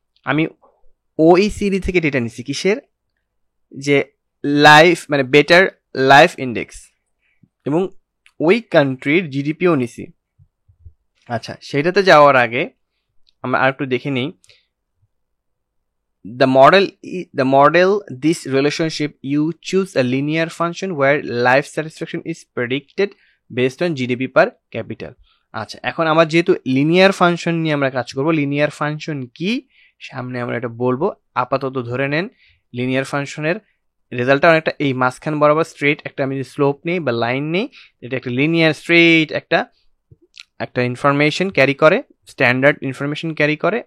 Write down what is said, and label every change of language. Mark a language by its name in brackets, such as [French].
[Bangla] আমি OECD থেকে data নিছি, কিসের, যে লাইফ মানে বেটার লাইফ ইন্ডেক্স, এবং ওই কান্ট্রির জিডিপিও নিছি. আচ্ছা, সেটাতে যাওয়ার আগে আমরা আর একটু দেখে নিই. [English] the model this relationship, you choose a linear function where life satisfaction is predicted based on GDP per capital. [Bangla] আচ্ছা, এখন আমার যেহেতু লিনিয়ার ফাংশন নিয়ে আমরা কাজ করব, লিনিয়ার ফাংশন কি সামনে আমরা এটা বলবো. আপাতত ধরে নেন লিনিয়ার ফাংশনের রেজাল্টটা অনেকটা এই মাঝখান বরাবর স্ট্রেট একটা আমি স্লোপ নেই বা লাইন নেই, এটা একটা লিনিয়ার স্ট্রেট একটা ইনফরমেশন ক্যারি করে, স্ট্যান্ডার্ড ইনফরমেশন ক্যারি করে.